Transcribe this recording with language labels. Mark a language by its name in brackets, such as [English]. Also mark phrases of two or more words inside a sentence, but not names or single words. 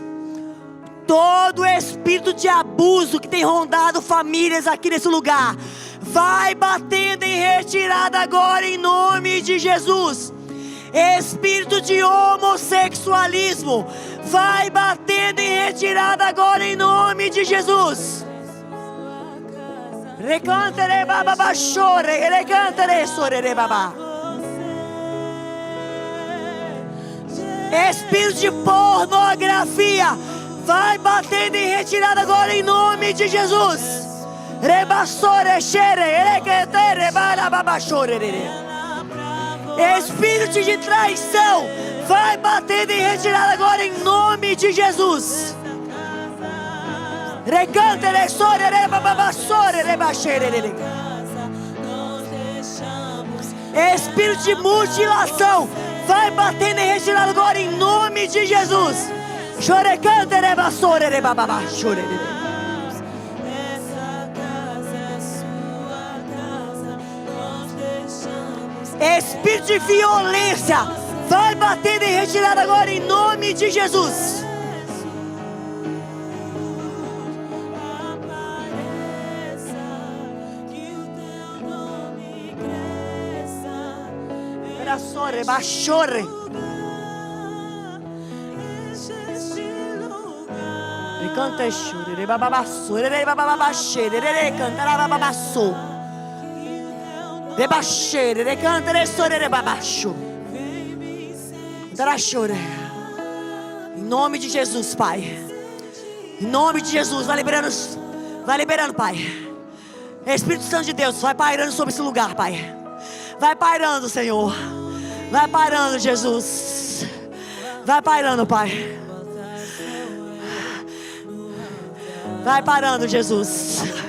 [Portuguese] Todo espírito de abuso que tem rondado famílias aqui nesse lugar, vai batendo em retirada agora em nome de Jesus. Espírito de homossexualismo, vai batendo em retirada agora em nome de Jesus. Recantere bababa chore, recantere sorere babá. Espírito de pornografia, vai batendo em retirada agora em nome de Jesus. Rebassore xere, recantere bababa chore. Espírito de traição, vai batendo em retirada agora em nome de Jesus. Recantere sorere bababasore rebaxerere. Espírito de mutilação, vai batendo em retirada agora em nome de Jesus. Chorecantere basorere bababasore. Espírito de violência, vai batendo em retirada agora em nome de Jesus. Sorre, baixore. Canta chore, bababassore, bababaxere, canta bababasso. Rebaxere, recanta, ressore, rebabaxo. Darachore. Em nome de Jesus, Pai. Em nome de Jesus, vai liberando, Pai. Espírito Santo de Deus, vai pairando sobre esse lugar, Pai. Vai pairando, Senhor. Vai pairando, Jesus. Vai pairando, Pai. Vai parando, Jesus.